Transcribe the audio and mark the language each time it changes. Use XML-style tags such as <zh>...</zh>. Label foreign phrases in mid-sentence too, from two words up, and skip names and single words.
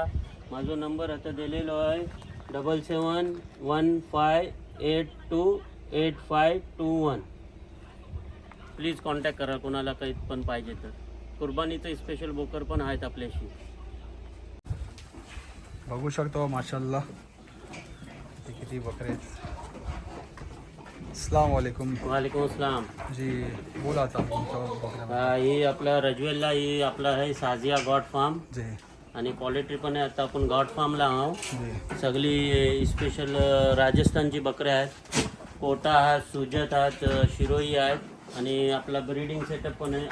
<mr>माझा नंबर आता दिलेलो आहे 7715828521. प्लीज कॉन्टॅक्ट करा कुणाला काही पण पाहिजे तर. कुर्बानीचं स्पेशल बोकर पण आहेत आपल्याशी. बघू शकतो माशाल्लाह हे किती बकरे आहेत.</mr> <ar>السلام عليكم وعليكم السلام.</ar> <mr>जी, बोला आता तुमच्या बकऱ्या. ही आपला रजवेलला ही आपला आहे साजिया गॉड फार्म जी आणि पोल्ट्री पण आहे. आता आपण गॉड फार्मला आहोत. जी सगळी स्पेशल राजस्थानची बकऱ्या आहेत. कोटा आहेत, सुजत आहेत, शिरोई आहेत आणि आपला</mr> <en>breeding setup</en> <mr>पण आहे.</mr>